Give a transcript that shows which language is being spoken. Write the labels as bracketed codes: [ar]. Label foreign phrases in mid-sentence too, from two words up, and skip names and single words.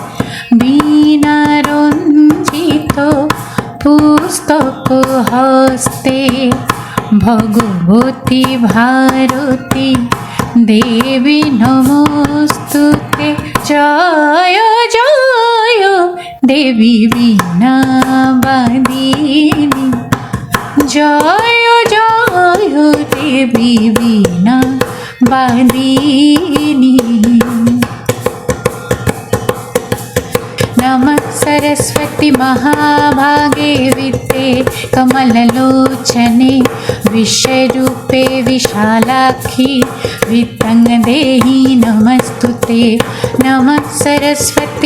[sa] বীণারঞ্জিত পুস্তক হস্তে ভগবতী ভারতী দেবী নমস্তুতে [bn] জয় জয় দেবী বীণা বাদিনী জয় জয় দেবী বীণা [sa] বাদিনী नमः सरस्वती महाभागे विद्ये कमललोचने विश्वरूपे विशालाक्षी वित्तङ्गदेहि नमस्तुते नमः सरस्वती